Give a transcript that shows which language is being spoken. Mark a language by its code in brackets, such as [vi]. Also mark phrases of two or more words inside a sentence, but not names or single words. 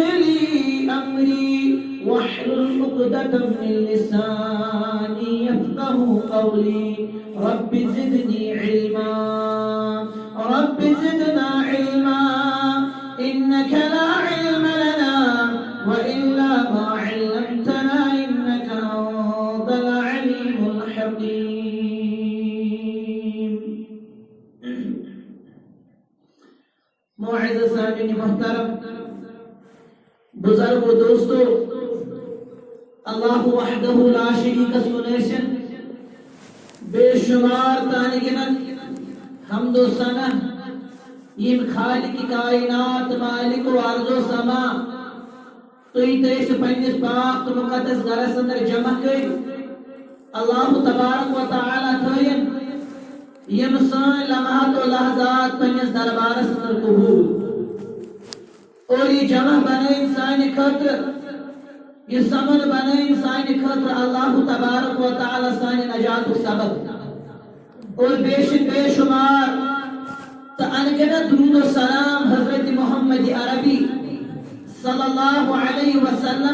[ar] لي أمري واحلل عقدة من لساني يفقه قولي رب زدني علما رب زدنا علما إنك لا علم لنا وإلا ما علمتنا إنك أنت العليم الحكيم. [ks] معزز سامعین محترم بزرگ و دوستو [ar] اللہ وحدہ لا شریک [ks] سنیسن بے شمار تانگنن حمد و ثنا یم خالق کائنات مالک و ارض و سما توی تیس پنیس پاک مقدس گرس اندر جمع کئی اللہ [ar] تبارک و تعالی [ks] تھوین یم سان [ar] لمحات و لحظات [ks] پنیس دربارس اندر قبول اور یہ جمع بنے انسان خطر یہ سمن بنے انسان خطر اللہ تبارک و تعالی سان نجات و سبب اور بے شمار انگنت درود و سلام حضرت محمد عربی [ar] صلی اللہ علیہ وسلم